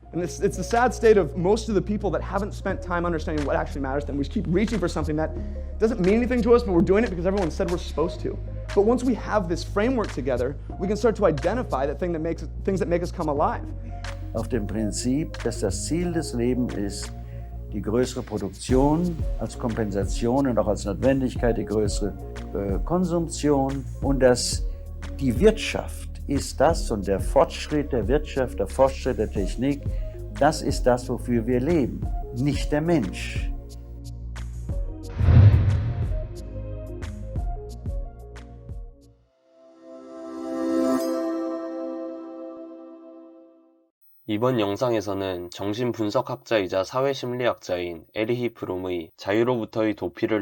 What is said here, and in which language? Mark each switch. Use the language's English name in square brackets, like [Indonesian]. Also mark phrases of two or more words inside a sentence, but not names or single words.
[English] And it's the sad state of most of the people that haven't spent time understanding what actually matters to them. We just keep reaching for something that doesn't mean anything to us, but we're doing it because everyone said we're supposed to. But once we have this framework together, we can start to identify things that make us come alive. [German] Auf dem Prinzip, dass das Ziel des Lebens ist, die größere Produktion als Kompensation und auch als Notwendigkeit die größere Konsumption und dass die Wirtschaft ist das und der Fortschritt der Wirtschaft, der Fortschritt der Technik, das ist das, wofür wir leben, nicht der Mensch. [Korean] 이번 영상에서는 정신분석학자이자 사회심리학자인 에리히 프롬의 자유로부터의 도피를